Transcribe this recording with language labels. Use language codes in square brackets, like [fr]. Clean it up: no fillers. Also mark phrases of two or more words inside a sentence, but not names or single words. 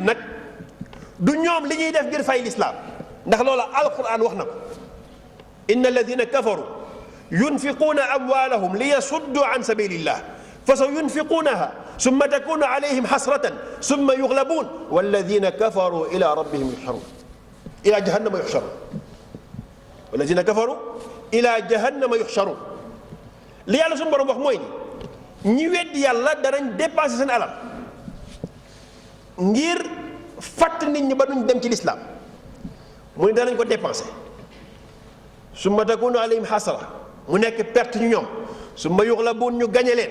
[wo] nag du ñoom li ñuy def ngir fay l'islam ndax loola alquran wax na ko [ar] إن الذين كفروا ينفقون أموالهم ليصدوا عن سبيل الله فسينفقونها ثم تكون عليهم حسرة ثم يغلبون والذين كفروا إلى ربهم يحشرون إلى جهنم يحشرون والذين كفروا إلى جهنم يحشرون [wo] li yàlla suñu borom wax mooy ni ñi weddi yàlla danañ dépenser seen alal ngir fàtt nit ñi ba duñ dem ci l'islam mu ne danañ ko dépenser [ar] ثم تكون عليهم حسرة [wo] mu nekk perte ñu ñoom [ar] ثم يغلبون [wo] ñu gañe leen